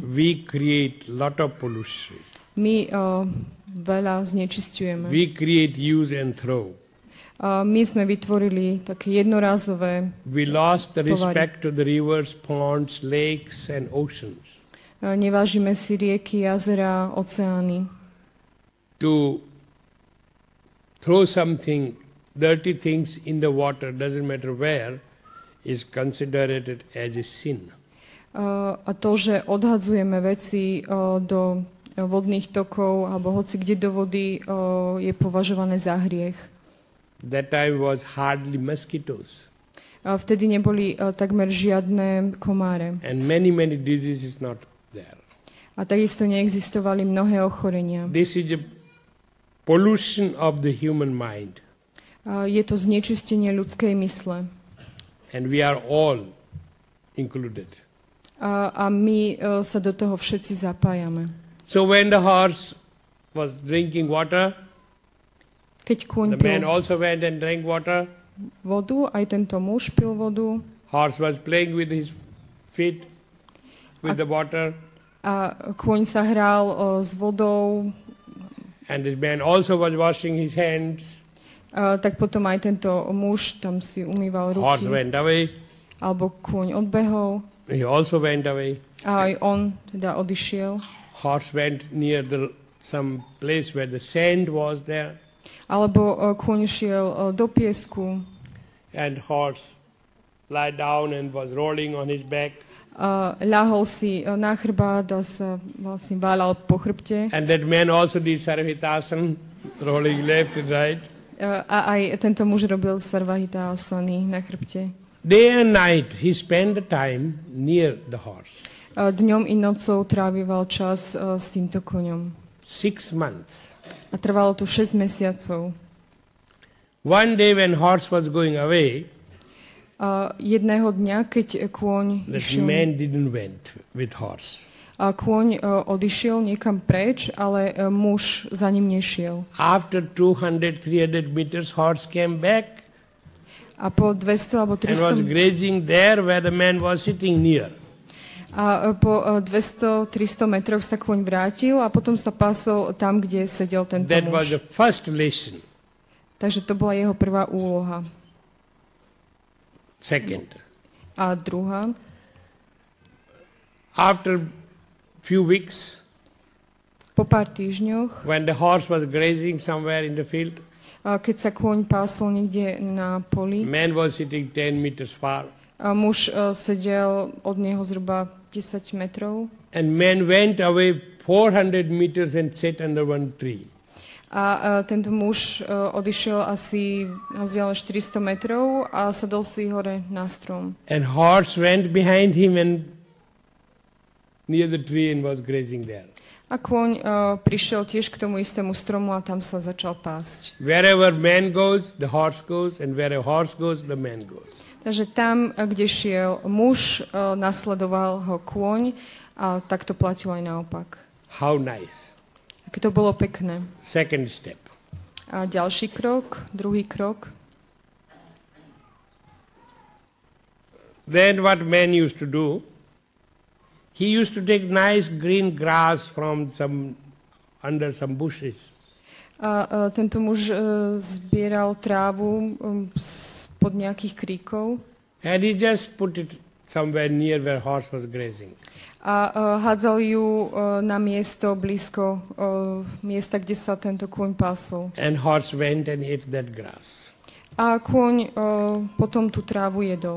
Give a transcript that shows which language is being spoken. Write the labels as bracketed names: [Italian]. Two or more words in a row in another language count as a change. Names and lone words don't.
[English] We create lot of pollution. [Slovak] My veľa znečisťujeme. [English] We create use and throw. [Slovak] My sme vytvorili také jednorázové, [English] We lost the respect to the rivers, ponds, lakes and oceans. [Slovak] nevážime si rieky, jazera, oceány. [English] To throw something, dirty things in the water, doesn't matter where, is considered as a sin. [Slovak] A to, že odhadzujeme veci do vodných tokov alebo hoci kde do vody, je považované za hriech. [English] That time was hardly mosquitoes. [Slovak] Vtedy neboli takmer žiadne komáre. [English] And many diseases not there. [Slovak] A takisto neexistovali mnohé ochorenia. [English] This is a pollution of the human mind. [Slovak] Je to znečistenie ľudskej mysle. [English] And we are all included. [Slovak] A my sa do toho všetci zapájame. [English] So when the horse was drinking water, [Slovak] Keď kôň [English] the man [Slovak] pil [English] also went and drank water. [Slovak] vodu, aj tento muž pil vodu. [English] Horse was playing with his feet, with the water. [Slovak] A kôň sa hral s vodou. [English] And this man also was washing his hands. [Slovak] Tak potom aj tento muž tam si umýval [English] Horse [Slovak] ruky. [English] went away. [Slovak] Alebo kôň odbehol. [English] He also went away. [Slovak] A aj on teda odišiel. [English] Horse went near some place where the sand was there. [Slovak] Alebo kôň šiel do piesku. [English] And horse lie down and was rolling on his back. [Slovak] Ľahol si na chrbát a sa vlastne váľal po chrbte. [English] And that man also did Sarvhitasana, rolling left and right. [Slovak] A aj tento muž robil sarvahitasany na chrbte. [English] Day and night he spent the time near the horse. [Slovak] Dňom i nocou trávival čas s týmto koňom. [English] 6 months. [Slovak] A trvalo to 6 mesiacov. [English] One day when horse was going away, [Slovak] Jedného dňa, keď kôň [English] that [Slovak] išiel, [English] man didn't went with horse. [Slovak] kôň odišiel niekam preč, ale muž za ním nešiel. [English] After 200-300 meters, horse came back [Slovak] A po 200 alebo [English] and was [Slovak] 300 [English] grazing there where the man was sitting near. [Slovak] A po 200-300 metroch sa kôň vrátil a potom sa pásol tam, kde sedel tento [English] That was [Slovak] muž. [English] the first lesson. [Slovak] Takže to bola jeho prvá úloha. [English] Second, [Slovak] A druhá, [English] after few weeks, [Slovak] po pár týždňoch, [English] when the horse was grazing somewhere in the field, [Slovak] keď sa kôň pásol niekde na poli, [English] man was sitting 10 meters far, [Slovak] muž sedel od neho zhruba 10 metrov [English] and man went away 400 meters and sat under one tree. [Slovak] a tento muž odišiel asi na vzdialenosť 400 metrov a sadol si hore na strom. [English] And horse went behind him and near the tree and was grazing there. [Slovak] A kôň prišiel tiež k tomu istému stromu a tam sa začal pásť. [English] Wherever man goes, the horse goes, and where a horse goes, the man goes. [Slovak] Takže tam, kde šiel muž, nasledoval ho kôň a tak to platilo aj naopak. [English] How nice. [Slovak] Aké to bolo pekné. [English] Second step. [Slovak] A ďalší krok, druhý krok. [English] then what man used to do, he used to take nice green grass from under some bushes. [Slovak] A tento muž zbieral trávu spod nejakých kríkov. [English] And he just put it somewhere near where horse was grazing. [Slovak] A hádzal ju na miesto blízko miesta, kde sa tento kôň pásol. [English] And horse went and ate that grass. [Slovak] A kôň potom tú trávu jedol.